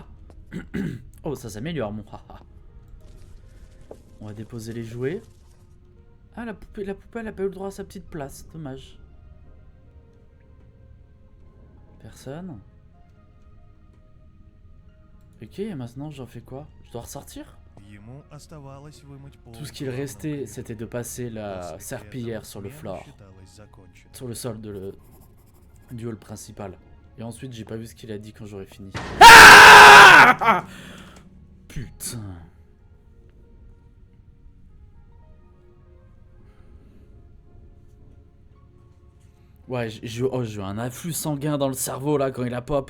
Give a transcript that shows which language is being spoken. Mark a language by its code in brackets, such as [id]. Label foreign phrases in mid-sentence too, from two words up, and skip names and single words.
[fr] Oh, ça s'améliore mon haha. On va déposer les jouets. Ah, la poupée, elle a pas eu le droit à sa petite place. Dommage. Personne. Ok, et maintenant j'en fais quoi? Je dois ressortir? [ru] Ему оставалось вымыть пол [fr] Tout ce qu'il [ru] в главном [fr] restait, [ru] коридоре. [fr] c'était de passer la [ru] После [fr] serpillière [ru] этого [fr] sur le [ru] смена [fr] floor. [ru] считалась законченной. [fr] Sur le sol du hall principal. Et ensuite, j'ai pas vu ce qu'il a dit quand j'aurais fini. Putain. Ouais, j'ai eu un afflux sanguin dans le cerveau là quand il a pop.